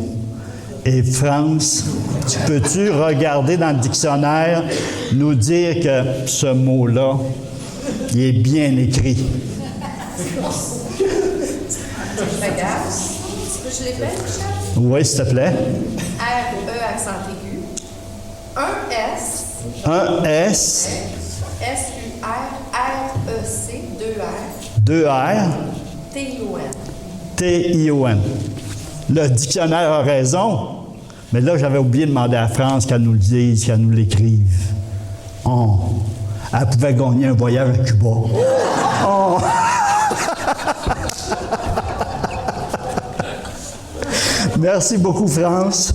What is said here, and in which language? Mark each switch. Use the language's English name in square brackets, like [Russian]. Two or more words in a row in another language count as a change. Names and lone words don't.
[French] Et France, peux-tu regarder dans le dictionnaire, nous dire que ce mot-là, il est bien écrit? Regarde. Est-ce que je l'épelle, Michel? Oui, s'il te plaît. R-E accent aigu. Un S. Un S. S-U-R-R-E-C. 2 R. 2 R. T-I-O-N. T-I-O-N. Le dictionnaire a raison, mais là, j'avais oublié de demander à France qu'elle nous le dise, qu'elle nous l'écrive. Oh. Elle pouvait gagner un voyage à Cuba. Oh. Merci beaucoup, France.